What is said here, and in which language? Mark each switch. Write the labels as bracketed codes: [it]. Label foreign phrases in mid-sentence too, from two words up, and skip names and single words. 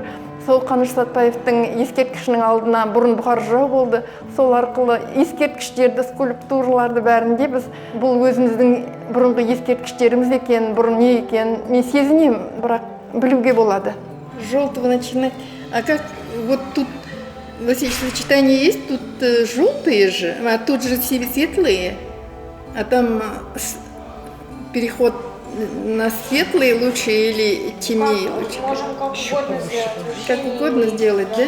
[kk] Сол Қаныш Сәтбаевтың ескерткішінің алдына бұрын бұқар жырау болды. Сол арқылы ескерткіштерді, скульптураларды бәрінде біз бұл өзіміздің бұрынғы ескерткіштеріміз екен, бұрын не екен, мен сезінем, бірақ білуге болады. [ru] Желтого начинать. А как вот тут сочетание есть, тут желтые же, а тут же светлые, а там переход на светлые лучше или темнее лучше? Как угодно сделать, да?